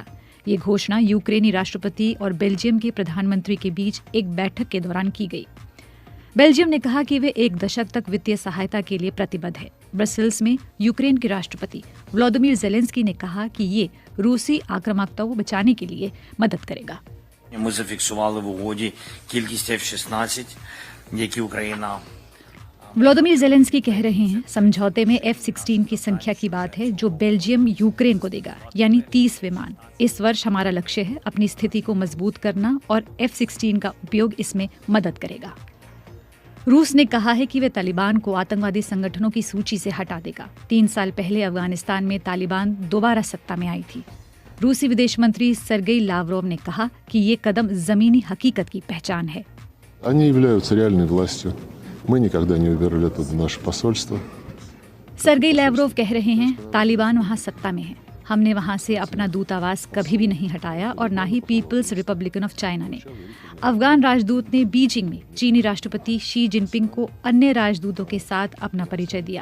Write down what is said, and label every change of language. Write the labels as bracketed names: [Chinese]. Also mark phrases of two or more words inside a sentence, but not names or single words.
[Hindi] ये घोषणा यूक्रेनी राष्ट्रपति और बेल्जियम के प्रधानमंत्री के बीच एक बैठक के दौरान की गई। बेल्जियम ने कहा कि वे 1 दशक तक वित्तीय सहायता के लिए प्रतिबद्ध है। ब्रसेल्स में यूक्रेन के राष्ट्रपति व्लादिमीर ज़ेलेंस्की ने कहा कि ये रूसी आक्रामकता को बचाने के लिए मदद करेगा। [Ukrainian] Ми зафіксували в угоді кількість F-16, які Україна [Hindi] व्लादिमीर ज़ेलेंस्की कह रहे हैं समझौते में F-16 की संख्या की बात है जो बेल्जियम यूक्रेन को देगा, यानी 30 विमान। इस वर्ष हमारा लक्ष्य है अपनी स्थिति को मजबूत करना और F-16 का उपयोग इसमें मदद करेगा। रूस ने कहा है कि वे तालिबान को आतंकवादी संगठनों की सूची से हटा देगा। 3 साल पहले अफगानिस्तान में तालिबान दोबारा सत्ता में आई थी। रूसी विदेश मंत्री सर्गेई लावरोव ने कहा कि ये कदम जमीनी हकीकत की पहचान है। [Russian] Мы никогда не убирали оттуда наше посольство. [Hindi] सर्गेई लावरोव कह रहे हैं तालिबान वहां सत्ता में है। हमने वहां से अपना दूतावास कभी भी नहीं हटाया और ना ही पीपल्स रिपब्लिकन ऑफ चाइना ने। अफगान राजदूत ने बीजिंग में चीनी राष्ट्रपति शी जिनपिंग को अन्य राजदूतों के साथ अपना परिचय दिया।